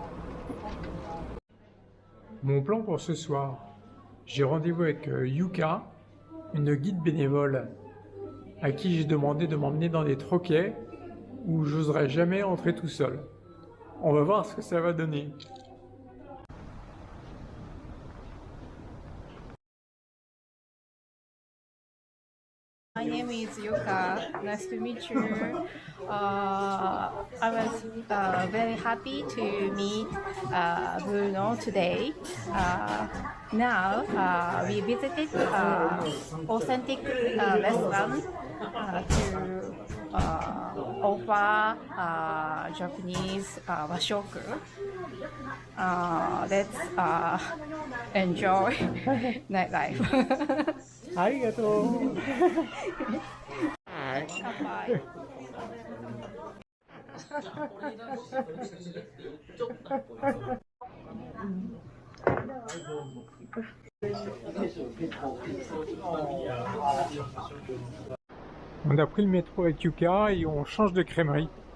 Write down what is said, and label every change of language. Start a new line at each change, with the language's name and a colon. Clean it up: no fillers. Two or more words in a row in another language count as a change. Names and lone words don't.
French: Mon plan pour ce soir, j'ai rendez-vous avec Yuka, une guide bénévole, à qui j'ai demandé de m'emmener dans des troquets où j'oserais jamais entrer tout seul. On va voir ce que ça va donner.
English: My name is Yuka. Nice to meet you. I was very happy to meet Bruno today. Now we visited authentic restaurant to offer Japanese washoku. Let's enjoy nightlife.
Japanese: ありがとう。乾杯。
French: On a pris le métro avec Yuka et on change de crèmerie.